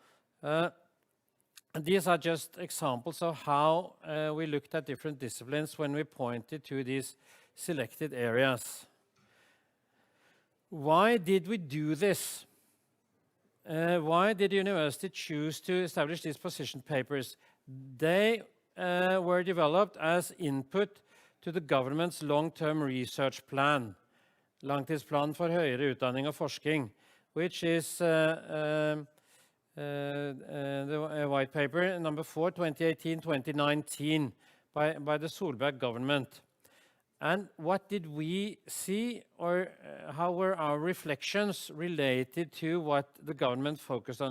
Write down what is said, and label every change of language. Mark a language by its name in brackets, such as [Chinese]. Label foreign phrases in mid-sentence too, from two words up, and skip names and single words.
[English] And these are just examples of how we looked at different disciplines when we pointed to these selected areas. Why did we do this? Why did the university choose to establish these position papers? They were developed as input to the government's long-term research plan, [Norwegian] Langtidsplan for høyere utdanning og forskning, [English] which is the white paper number 4, 2018-2019, by the Solberg government. And what did we see, or how were our reflections related to what the government focused on?